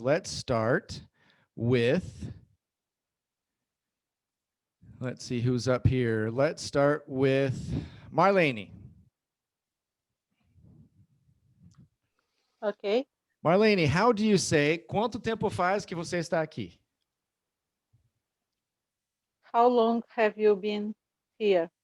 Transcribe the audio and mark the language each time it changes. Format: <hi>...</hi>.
<en>Let's start with, let's see who's up here. Let's start with Marlene. Ok. Marlene, how do you say,</en> <pt>quanto tempo faz que você está aqui?</pt> <en>How long have you been here?</en>